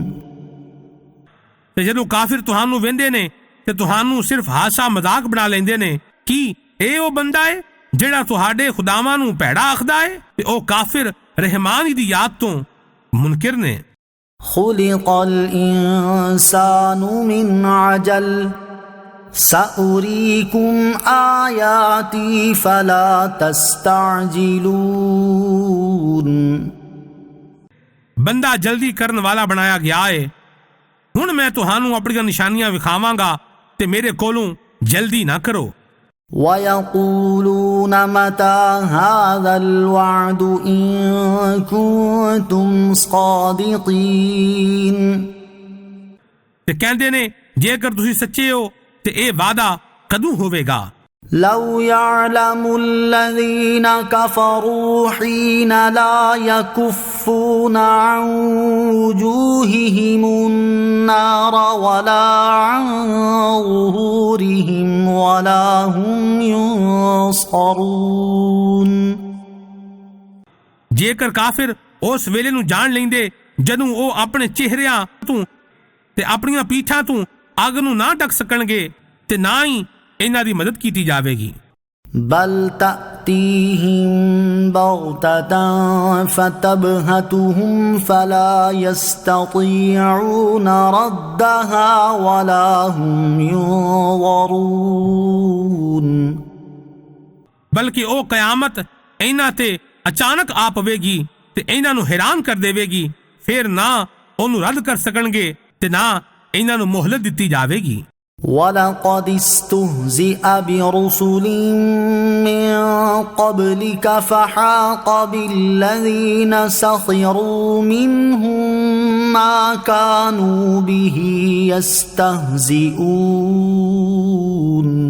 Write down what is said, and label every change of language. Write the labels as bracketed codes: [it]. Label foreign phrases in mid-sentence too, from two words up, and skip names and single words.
[pa] ਤੇ ਜਦੋਂ ਕਾਫਿਰ ਤੁਹਾਨੂੰ ਵੇਂਦੇ ਨੇ ਤੇ ਤੁਹਾਨੂੰ ਸਿਰਫ ਹਾਸਾ ਮਜ਼ਾਕ ਬਣਾ ਲੈਂਦੇ ਨੇ ਕੀ ਇਹ ਉਹ ਬੰਦਾ ਹੈ ਜਿਹੜਾ ਤੁਹਾਡੇ ਖੁਦਾਵਾਂ ਨੂੰ ਭੈੜਾ ਆਖਦਾ ਹੈ ਤੇ ਉਹ ਕਾਫਿਰ ਰਹਿਮਾਨ ਦੀ ਯਾਦ ਤੋਂ ਮੁਨਕਿਰ ਨੇ [ar] خلق الإنسان من عجل سأريكم آياتي فلا تستعجلون [pa] ਬੰਦਾ ਜਲਦੀ ਕਰਨ ਵਾਲਾ ਬਣਾਇਆ ਗਿਆ ਹੈ ਹੁਣ ਮੈਂ ਤੁਹਾਨੂੰ ਆਪਣੀਆਂ ਨਿਸ਼ਾਨੀਆਂ ਵਿਖਾਵਾਂਗਾ ਤੇ ਮੇਰੇ ਕੋਲੋਂ ਜਲਦੀ ਨਾ ਕਰੋ [ar] ويقولون متى هذا الوعد إن كنتم صادقين [pa] ਤੇ ਕਹਿੰਦੇ ਨੇ ਜੇਕਰ ਤੁਸੀਂ ਸੱਚੇ ਹੋ ਤੇ ਇਹ ਵਾਅਦਾ ਕਦੋਂ ਹੋਵੇਗਾ [ar] لو يعلم الذين كفروا حين لا يكفون عن وجوههم النار ولا عن ظهورهم ولا هم ينصرون [pa] ਜੇਕਰ ਕਾਫਿਰ ਉਸ ਵੇਲੇ ਨੂੰ ਜਾਣ ਲੈਂਦੇ ਜਦੋਂ ਉਹ ਆਪਣੇ ਚਿਹਰਿਆਂ ਤੋਂ ਤੇ ਆਪਣੀਆਂ ਪੀਠਾਂ ਤੋਂ ਅੱਗ ਨੂੰ ਨਾ ਢੱਕ ਸਕਣਗੇ ਤੇ ਨਾ ਹੀ ਇਹਨਾਂ ਦੀ ਮਦਦ ਕੀਤੀ ਜਾਵੇਗੀ [ar] بل تأتيهم بغتة فتبهتهم فلا يستطيعون ردها ولا هم ينظرون [pa] ਬਲਕਿ ਉਹ ਕਿਆਮਤ ਇਹਨਾਂ ਤੇ ਅਚਾਨਕ ਆ ਪਵੇਗੀ ਤੇ ਇਹਨਾਂ ਨੂੰ ਹੈਰਾਨ ਕਰ ਦੇਵੇਗੀ ਫਿਰ ਨਾ ਉਹਨੂੰ ਰੱਦ ਕਰ ਸਕਣਗੇ ਤੇ ਨਾ ਇਹਨਾਂ ਨੂੰ ਮੁਹਲਤ ਦਿੱਤੀ ਜਾਵੇਗੀ [ar] ولقد استهزئ برسل من قبلك فحاق بالذين سخروا منهم ما كانوا به يستهزئون